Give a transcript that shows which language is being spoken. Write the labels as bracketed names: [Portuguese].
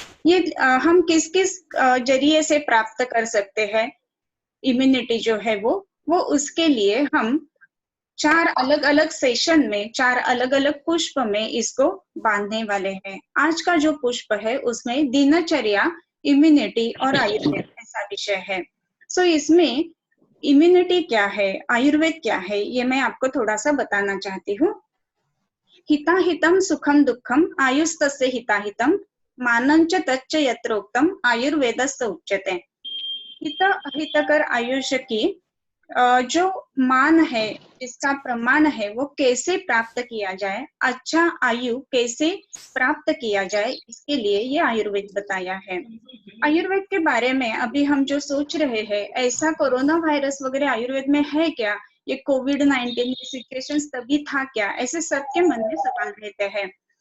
[Hindi] ये हम किस किस जरिए से प्राप्त कर सकते हैं इम्यूनिटी जो है वो उसके लिए हम 4 अलग-अलग सेशन में 4 अलग-अलग पुष्प में इसको बांधने वाले हैं। आज का जो पुष्प है उसमें दिनचर्या, इम्यूनिटी और आयुर्वेद ऐसा विषय है। सो इसमें इम्यूनिटी क्या है, आयुर्वेद क्या है, ये मैं आपको थोड़ा-सा बताना चाहती हूँ। [Sanskrit] हिताहितं सुखं दुःखं आयुस्तस्य हिताहितं मानञ्च तच्च यत्रोक्तम् आयुर्वेदस्य उच्यते। [Hindi] हित अहितकर आयुष्य की जो मान है, जिसका प्रमाण है, वो कैसे प्राप्त किया जाए, अच्छा आयु कैसे प्राप्त किया जाए, इसके लिए ये आयुर्वेद बताया है। आयुर्वेद के बारे में अभी हम जो सोच रहे हैं, ऐसा कोरोना वायरस वगैरह आयुर्वेद में है क्या, ये कोविड-19 सिचुएशन तभी था क्या, ऐसे सबके मन में सवाल रहते हैं।